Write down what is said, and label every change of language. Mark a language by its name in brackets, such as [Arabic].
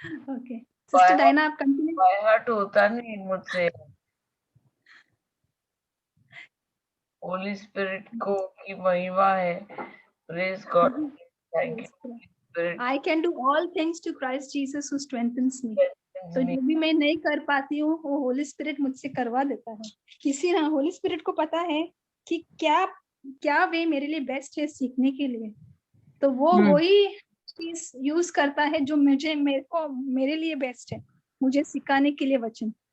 [Hindi] Okay sister Diana आप continue. बाहर होता नहीं मुझसे, होली स्पिरिट को की महिमा है। Praise God. Thank you spirit. [English] I can do all things to Christ Jesus who strengthens me. [Hindi] तो जो भी मैं नहीं कर पाती हूँ वो होली स्पिरिट मुझसे करवा देता है। किसी ना होली स्पिरिट को पता है कि क्या वे मेरे लिए बेस्ट है सीखने के लिए, तो वो वही चीज यूज करता है जो मेरे लिए बेस्ट है, मुझे सिखाने के लिए वचन।